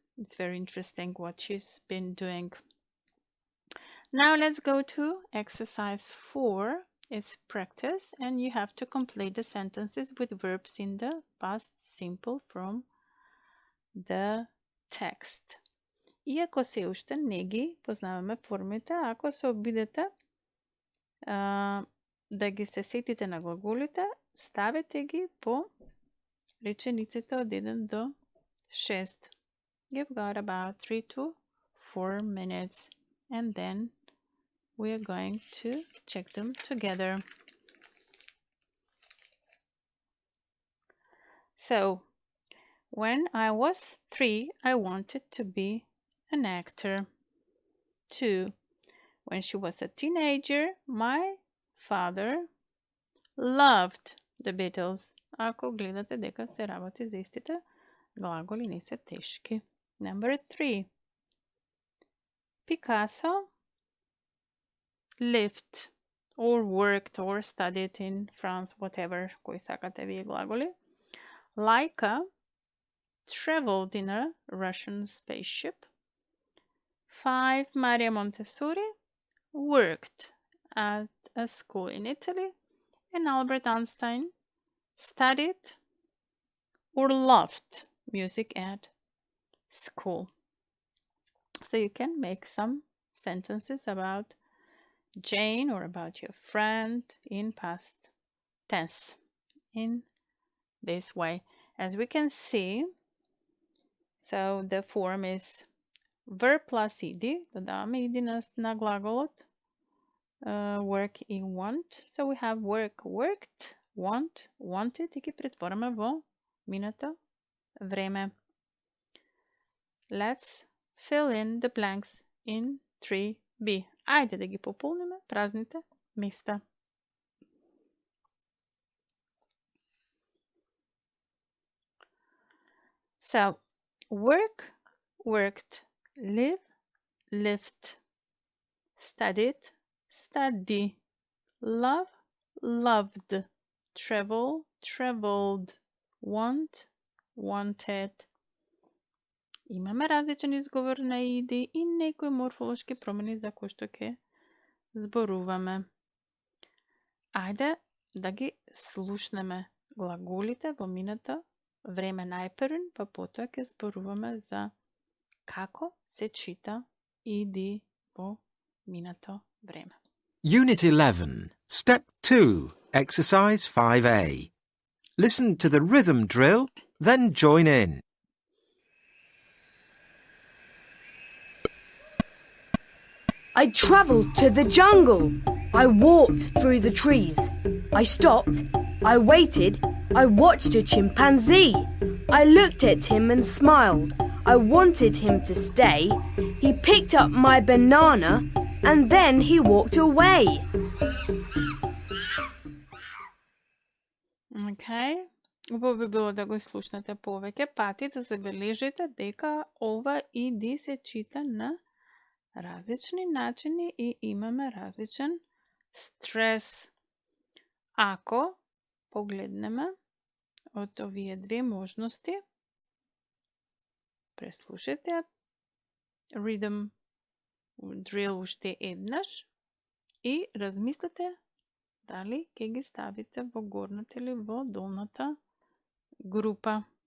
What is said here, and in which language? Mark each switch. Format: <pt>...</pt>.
<en>It's very interesting what she's been doing. Now let's go to exercise 4. It's practice, and you have to complete the sentences with verbs in the past simple from the text.</en> <mk>Иако се уште не ги познаваме формите, ако се обидете да ги се сетите на глаголите, ставете ги по речениците од 1 до 6.</mk> <en>You've got about 3 to 4 minutes, and then we are going to check them together. So, when I was 3, I wanted to be an actor. 2. When she was a teenager, my father loved the Beatles.</en> <mk>Ако гледате дека се работи за истите глаголи, не се тешки.</mk> <en>Number 3. Picasso lived or worked or studied in France, whatever,</en> <mk>кои сакате вие глаголи.</mk> <en>Laika traveled in a Russian spaceship. 5. Maria Montessori worked at a school in Italy. And Albert Einstein studied or loved music at school. So you can make some sentences about Jane or about your friend in past tense in this way. As we can see, so the form is verb plus ed.</en> <mk>Додаваме ed на глаголот.</mk> <en>Work и want. So we have work, worked, want, wanted</en> <mk>и ги претвораме во минато време.</mk> <en>Let's fill in the blanks in 3b.</en> <mk>Ајде да ги пополниме празните места.</mk> <en>So, work, worked, live, lived, studied, study, love, loved, travel, traveled, want, wanted.</en> <mk>Имаме различен изговор на иди и некои морфолошки промени за кои што ќе зборуваме. Ајде да ги слушнеме глаголите во минато време најпрвен, па потоа ќе зборуваме за како се чита иди во минато време.</mk> <en>Unit 11, Step 2, Exercise 5A. Listen to the rhythm drill, then join in. I travelled to the jungle. I walked through the trees. I stopped. I waited. I watched a chimpanzee. I looked at him and smiled. I wanted him to stay. He picked up my banana and then he walked away. Okay.</en> <mk>Убаво би било да го слушнете повеќе пати, да забележите дека ова иди се чита на различни начини и имаме различен стрес. Ако погледнеме од овие две можности, преслушате rhythm drill уште еднаш и размислете дали ќе ги ставите во горната или во долната група.</mk>